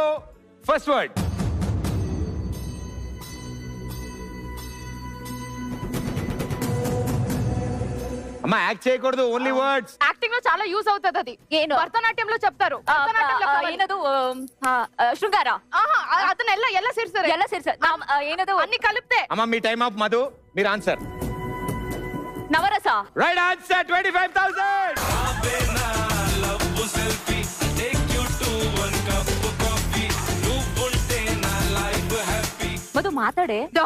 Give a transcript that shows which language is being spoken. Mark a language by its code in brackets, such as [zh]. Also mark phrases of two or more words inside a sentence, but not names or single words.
[en] first word. [te] అమ్మా యాక్ట్ చేయకూడదు, [en] only words. [te] యాక్టింగ్ లో చాలా యూజ్ అవుతుంది అది. భరతనాట్యంలో చెప్తారు. శృంగార అతను [kn] ಎಲ್ಲ ಸೇರ್ತಾರೆ. [te] ಏನದು అన్ని కలిపితే. అమ్మా మీ [en] time off [te] మధు, మీరు ఆన్సర్. నవరస. [en] right answer, [te] 25,000. మధు మాట్లాడే.